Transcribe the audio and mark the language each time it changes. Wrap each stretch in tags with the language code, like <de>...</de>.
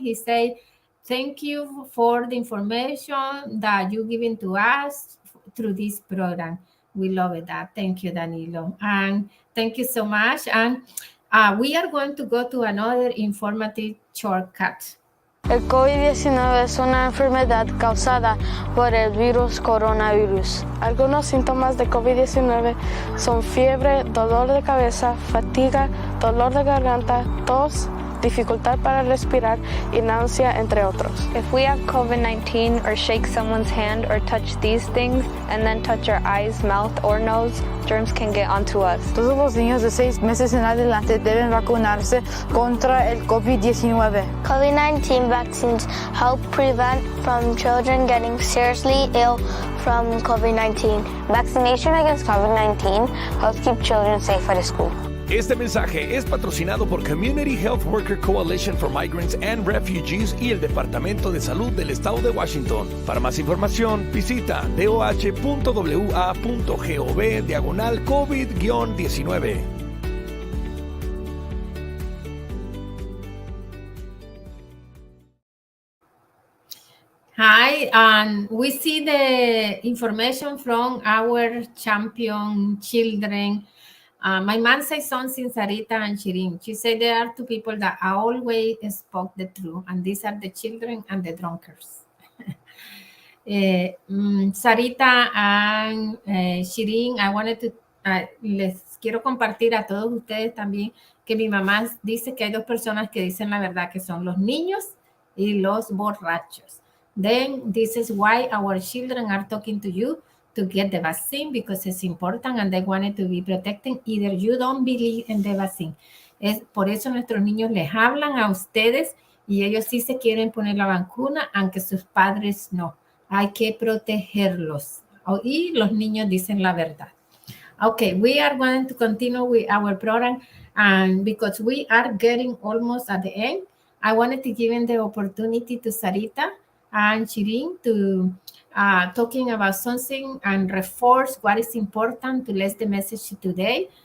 <en>He said, thank you for the information that you're giving to us through this program. We love it. That. Thank you, Danilo. And thank you so much. And we are going to go to another informative shortcut.</en> <es>El COVID-19 es una enfermedad causada por el virus coronavirus. Algunos síntomas de COVID-19 son fiebre, dolor de cabeza, fatiga, dolor de garganta, tos, dificultad para respirar y náusea, entre otros.</es> <en>If we have COVID-19 or shake someone's hand or touch these things and then touch our eyes, mouth, or nose, germs can get onto us.</en> <es>Todos los niños de 6 meses en adelante deben vacunarse contra el COVID-19.</es> <en>COVID-19 vaccines help prevent from children getting seriously ill from COVID-19. Vaccination against COVID-19 helps keep children safe at school.</en> <es>Este mensaje es patrocinado por Community Health Worker Coalition for Migrants and Refugees y el Departamento de Salud del Estado de Washington. Para más información, visita doh.wa.gov/COVID-19.</es> <en>Hi, we see the information from our champion children. My mom says something, Sarita and Shireen. She said there are two people that always spoke the truth, and these are the children and the drunkards.</en> <es>Sarita and Shireen,</es> <en>I wanted to,</en> <es>les quiero compartir a todos ustedes también que mi mamá dice que hay dos personas que dicen la verdad, que son los niños y los borrachos.</es> <en>Then this is why our children are talking to you to get the vaccine, because it's important and they wanted to be protected. Either you don't believe in the vaccine.</en> <es>Es por eso nuestros niños les hablan a ustedes y ellos sí se quieren poner la vacuna, aunque sus padres no. Hay que protegerlos. y los niños dicen la verdad.</es> <en>Okay, we are going to continue with our program, and because we are getting almost at the end, I wanted to give the opportunity to Sarita and Shireen to talking about something and reinforce what is important to let the message today.</en>